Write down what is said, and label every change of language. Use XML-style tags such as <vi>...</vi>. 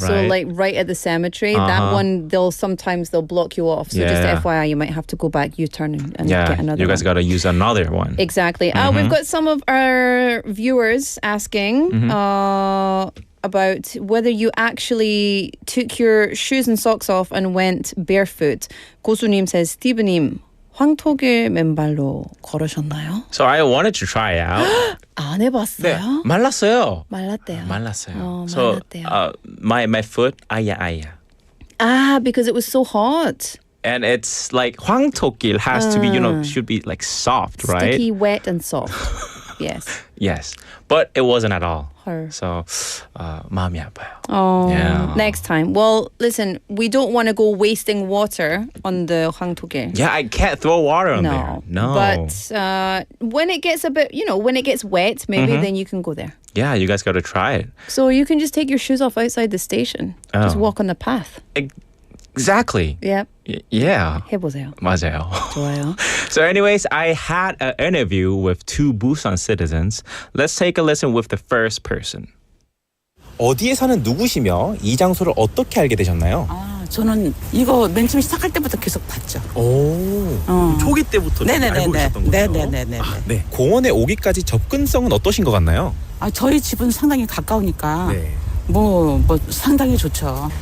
<en>so like right at the cemetery, that one they'll block you off. So just FYI, you might have to go back, U-turn and get another. You guys got to use another one. Exactly. We've got some of our viewers asking about whether you actually took your shoes and socks off and went barefoot.</en> <ko>고수님 says, 스티브님, 황토길 맨발로 걸으셨나요?</ko> <en>So I wanted to try out.</en> <ko>안 해봤어요? 네, 말랐어요. 말랐대요. 말랐어요. 말랐대요.</ko> <en>My foot, 아야. Because it was so hot. And it's like 황토길 has to be, should be like soft, right? Sticky, wet, and soft. Yes. Yes. But it wasn't at all. Her.</en> <ko>So, 마음이 아파요.</ko> <en>Oh, yeah. Next time. Well, listen, we don't want to go wasting water on the 황토길. Yeah, I can't throw water on there. No. But when it gets a bit, when it gets wet, maybe then you can go there. Yeah, you guys got to try it. So you can just take your shoes off outside the station. Just walk on the path. Exactly. Yep. Yeah.</en> <ko>해보세요. 맞아요. 좋아요.</ko> <en>So anyways, I had an interview with 2 Busan citizens. Let's take a listen with the first person.</en> <ko>어디에 사는 누구시며 이 장소를 어떻게 알게 되셨나요? 저는 이거 맨 처음 시작할 때부터 계속 봤죠. 오, 초기 때부터 알고 계셨던 거죠? 네네네. 네. 공원에 오기까지 접근성은 어떠신 것 같나요? 저희 집은 상당히 가까우니까 뭐 상당히 좋죠.</ko>